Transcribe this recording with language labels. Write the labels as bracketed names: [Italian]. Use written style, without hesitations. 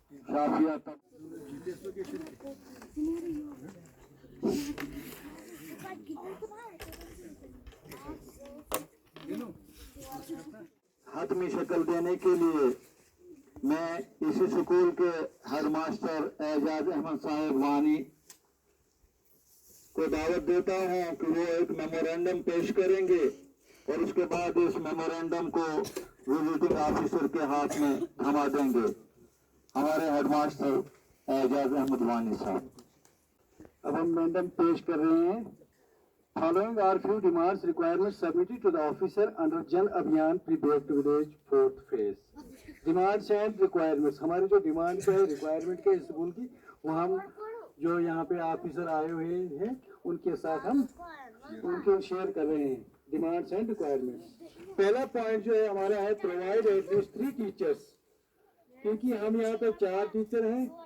[Hindi] शाफिया हतमी शक्ल देने के लिए मैं इसी स्कूल के हेड मास्टर एजाज अहमद साहब वानी को दावत देता हूं कि वो एक मेमोरेंडम पेश करेंगे और उसके बाद इस मेमोरेंडम को विजिटिंग ऑफिसर के हाथ में थमा देंगे। हमारे हेड मास्टर एजाज अहमद वानी साहब। अब हम मेमोरेंडम पेश कर रहे हैं। [English] Following are few demands requirements submitted to the officer under Jal Abhiyan Pre-Built Village 4th phase. Demands and requirements. [Hindi] हमारी जो डिमांड है रिक्वायरमेंट के स्कूल की वो हम जो यहाँ पे ऑफिसर आए हुए हैं उनके साथ हम उनको शेयर कर रहे हैं। [English] Demands and requirements. [Hindi] पहला पॉइंट जो है हमारा है [English] provide at least 3 teachers, [Hindi] क्योंकि हम यहाँ पे 4 टीचर हैं।